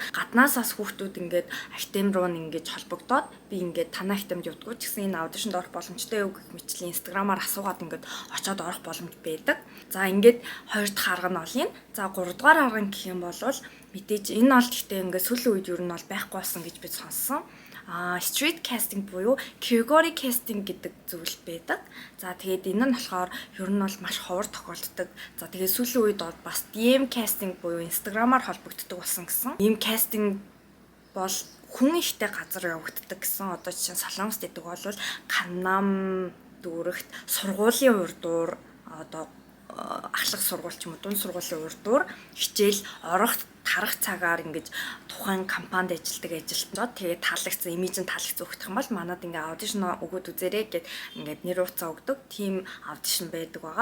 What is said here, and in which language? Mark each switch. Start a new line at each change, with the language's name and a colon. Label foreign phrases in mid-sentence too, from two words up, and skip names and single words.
Mongolian: Гаднаасаас хүүхдүүд ингээд академи руу ингэж холбогдоод би ингээд танай академид явдггүй ч гэсэн энэ аудишнд орох боломжтой юу гэх мэтлийн инстаграмаар асуугаад ингээд очиод орох боломж байдаг. За ингээд хоёр дахь арга нь олъё. За гурав дахь арга нь гэх юм бол мэдээж энэ бол гэхдээ ингээд сүүлийн үед юу нь бол байхгүй болсон гэж би сонссон.
English: Street casting
Mongolian: буюу
English: category casting
Mongolian: гэдэг зүйл байдаг. За тэгээд энэ нь болохоор ер нь бол маш ховор тохиолддог. За тэгээд сүүлийн үед бас
English: DM casting
Mongolian: буюу инстаграмаар холбогддог болсон гэсэн.
English: DM casting
Mongolian: бол хүн ихтэй газар явагддаг гэсэн. Одоо жишээ нь Солонгост гэдэг бол Канам дүүрэгт сургуулийн урдуур одоо ахлах сургууль ч юм уу дунд сургуулийн урдуур хичээл орох тарах цагаар ингэж тухайн компанид ажилладаг ажилтнууд тэгээд таалагдсан имижийн таалагдсан өгөх юм бол манад ингээ аудишн өгөөд үзээрэй гэд ингээд нэр уцаа өгдөг тийм аудишн байдаг байгаа.